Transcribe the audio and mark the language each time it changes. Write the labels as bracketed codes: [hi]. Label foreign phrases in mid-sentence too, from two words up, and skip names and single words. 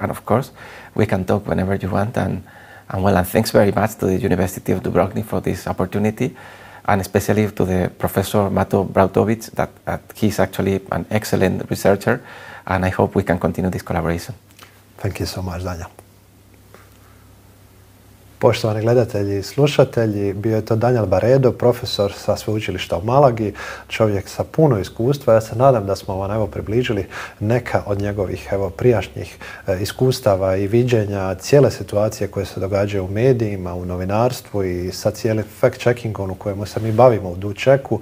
[en] And of course, we can talk whenever you want. And thanks very much to the University of Dubrovnik for this opportunity. And especially to the Professor Mato Brautović, that he's actually an excellent researcher, and I hope we can continue this collaboration. Thank you so much, Daniel. [hr] Poštovani gledatelji i slušatelji, bio je to Daniel Barredo, profesor sa Sveučilišta u Malagi, čovjek sa puno iskustva. Ja se nadam da smo vam približili neka od njegovih prijašnjih iskustava i viđenja cijele situacije koje se događaju u medijima, u novinarstvu i sa cijelim fact-checkingom u kojemu se mi bavimo u DU-CHECK-u.